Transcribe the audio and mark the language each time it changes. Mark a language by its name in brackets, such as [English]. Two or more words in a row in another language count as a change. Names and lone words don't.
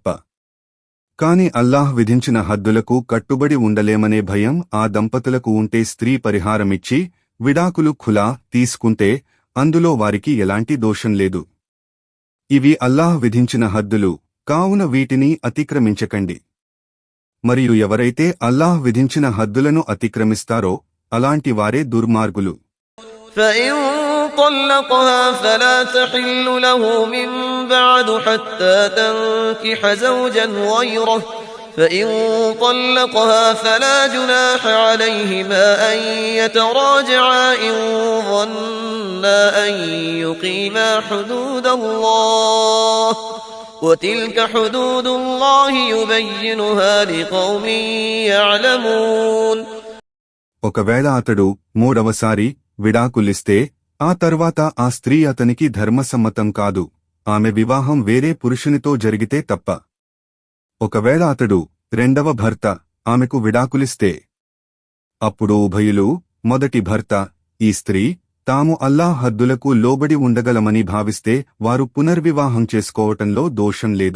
[Telugu] కాని అల్లాహ్ విధించిన హద్దులకు కట్టుబడి ఉండలేమనే భయం ఆ దంపతులకు ఉంటే స్త్రీ పరిహారమిచ్చి విడాకులు ఖులా తీసుకుంటే అందులో వారికి ఎలాంటి దోషం లేదు. ఇవి అల్లాహ్ విధించిన హద్దులు కావున వీటిని అతిక్రమించకండి. మరియు ఎవరైతే అల్లాహ్ విధించిన హద్దులను అతిక్రమిస్తారో అలాంటి వారే దుర్మార్గులు. [Arabic] فإن طلقها فلا تحل له من بعد حتى تنكح زوجا غيره فإن طلقها فلا جناح عليهما أن يتراجعا إن ظنا أن يقيما حدود الله وتلك حدود الله يبينها لقوم يعلمون. [Telugu] ఒకవేళ అతడు 3వసారి విడాకులిస్తే ఆ తర్వాత ఆ స్త్రీ అతనికి ధర్మసమ్మతం కాదు, ఆమె వివాహం వేరే పురుషునితో జరిగితే తప్ప. ఒకవేళ అతడు 2వ భర్త ఆమెకు విడాకులిస్తే అప్పుడు ఉభయులు మొదటి భర్త ఈ స్త్రీ తాము అల్లాహ్ హద్దులకు లోబడి ఉండగలమని భావిస్తే వారు పునర్వివాహం చేసుకోవటంలో దోషం లేదు.